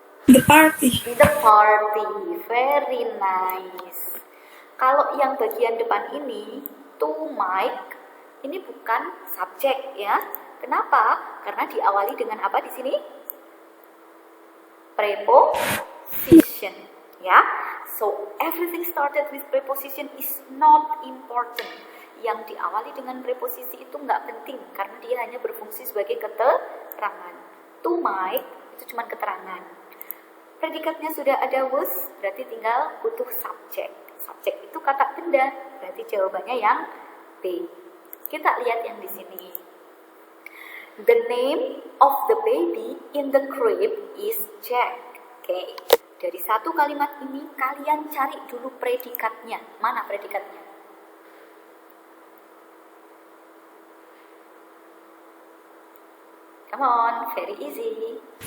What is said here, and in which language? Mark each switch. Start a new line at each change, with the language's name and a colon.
English: The party. The party. Very nice.
Indonesian: Kalau yang bagian depan ini,
English: to Mike,
Indonesian: ini bukan subjek, ya. Kenapa? Karena diawali dengan apa di sini?
English: Preposition, ya. So everything started with preposition is not important.
Indonesian: Yang diawali dengan preposisi itu nggak penting karena dia hanya berfungsi sebagai keterangan.
English: To Mike
Indonesian: itu cuma keterangan. Predikatnya sudah ada was, berarti tinggal butuh subjek. Subjek itu kata benda, berarti jawabannya yang B. Kita lihat yang di sini.
English: The name of the baby in the crib is Jack.
Indonesian: Oke, dari satu kalimat ini kalian cari dulu predikatnya. Mana predikatnya?
English: Come on, very easy.